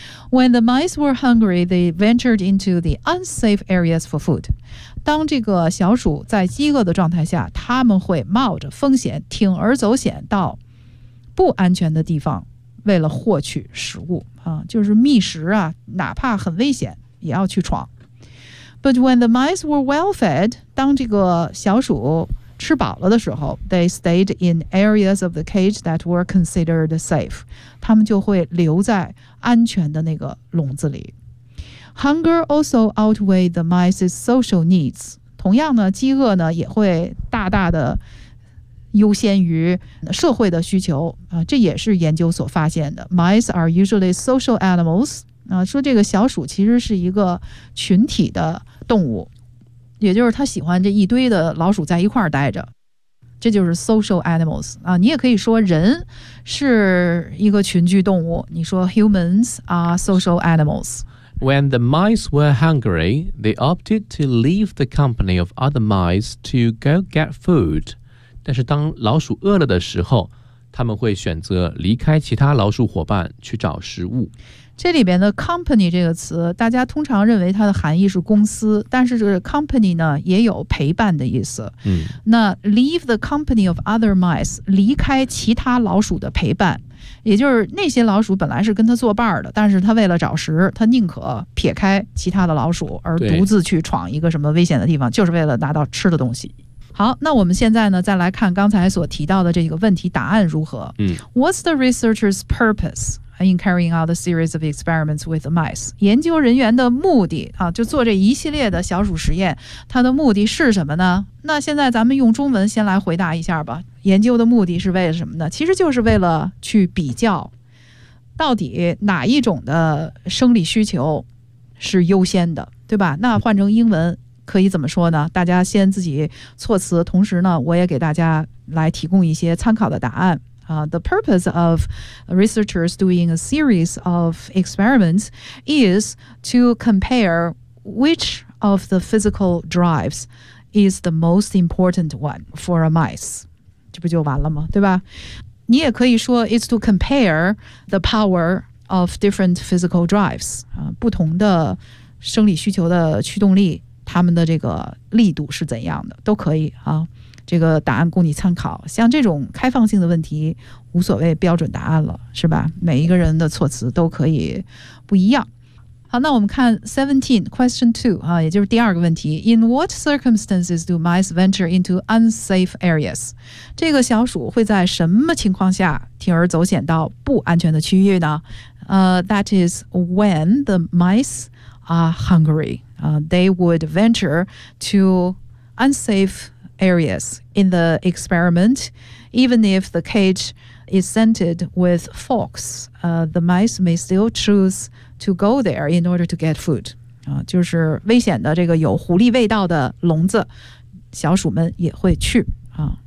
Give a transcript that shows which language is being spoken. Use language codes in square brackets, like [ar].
[en] When the mice were hungry, they ventured into the unsafe areas for food. [zh] 当这个小鼠在饥饿的状态下，他们会冒着风险，铤而走险到不安全的地方，为了获取食物啊，就是觅食啊，哪怕很危险，也要去闯。 [en] But when the mice were well fed, [zh] 当这个小鼠吃饱了的时候 [en] ，they stayed in areas of the cage that were considered safe. [zh] 他们就会留在安全的那个笼子里。 [en] Hunger also outweighed the mice's social needs. [zh] 同样呢，饥饿呢也会大大的优先于社会的需求啊，这也是研究所发现的。 [en] Mice are usually social animals. [zh] 啊，说这个小鼠其实是一个群体的动物。也就是他喜欢这一堆的老鼠在一块儿待着，这就是 social animals 啊。你也可以说人是一个群居动物，你说 [en] humans are social animals. When the mice were hungry, they opted to leave the company of other mice to go get food. [zh] 但是当老鼠饿了的时候，他们会选择离开其他老鼠伙伴去找食物。这里边的 company 这个词，大家通常认为它的含义是公司，但是这个 company 呢也有陪伴的意思。那 [en] leave the company of other mice， [zh] 离开其他老鼠的陪伴，也就是那些老鼠本来是跟他作伴的，但是他为了找食，他宁可撇开其他的老鼠而独自去闯一个什么危险的地方，就是为了拿到吃的东西。好，那我们现在呢再来看刚才所提到的这个问题答案如何。 [en] What's the researcher's purpose? In carrying out a series of experiments with the mice. [zh] 研究人员的目的啊，就做这一系列的小鼠实验，它的目的是什么呢？那现在咱们用中文先来回答一下吧。研究的目的是为了什么呢？其实就是为了去比较，到底哪一种的生理需求是优先的，对吧？那换成英文可以怎么说呢？大家先自己措辞，同时呢，我也给大家来提供一些参考的答案。 [en] The purpose of researchers doing a series of experiments is to compare which of the physical drives is the most important one for a mice. [zh] 这不就完了吗？对吧？你也可以说 [en] is to compare the power of different physical drives. [zh] 不同的生理需求的驱动力，它们的这个力度是怎样的，都可以啊。这个答案供你参考，像这种开放性的问题无所谓标准答案了，是吧？每一个人的措辞都可以不一样。好，那我们看 17 question 2、啊、也就是第二个问题。 [en] In what circumstances do mice venture into unsafe areas? [zh] 这个小鼠会在什么情况下铤而走险到不安全的区域呢？ [en] That is when the mice are hungry. They would venture to unsafe areas in the experiment, even if the cage is scented with forks, the mice may still choose to go there in order to get food. [zh] 就是危险的这个有狐狸味道的笼子，小鼠们也会去啊。